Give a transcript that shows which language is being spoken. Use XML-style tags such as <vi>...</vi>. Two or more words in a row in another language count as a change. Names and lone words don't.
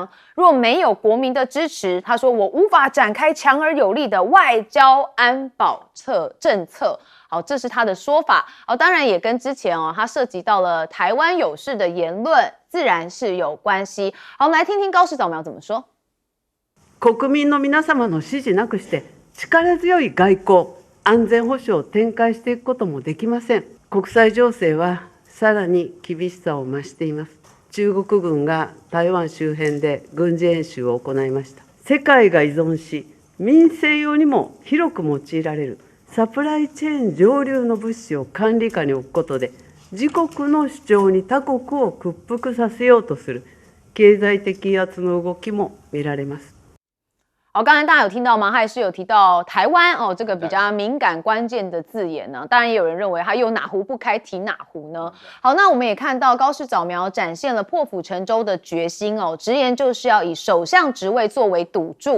<zh>若没有国民的支持，他说我无法展开强而有力的外交安保政策。好，这是他的说法。好，当然也跟之前他涉及到了台湾有事的言论，自然是有关系。好，我们来听听高市早苗怎么说。</zh> <ja>国民の皆様の支持なくして力強い外交、安全保障を展開していくこともできません。国際情勢はさらに厳しさを増しています。中国軍が台湾周辺で軍事演習を行いました。世界が依存し、民生用にも広く用いられるサプライチェーン上流の物資を管理下に置くことで、自国の主張に他国を屈服させようとする経済的威圧の動きも見られます。</ja> <zh>好，刚才大家有听到吗？他也是有提到台湾这个比较敏感关键的字眼呢。当然也有人认为他又哪壶不开提哪壶呢？好，那我们也看到高市早苗展现了破釜沉舟的决心直言就是要以首相职位作为赌注。</zh>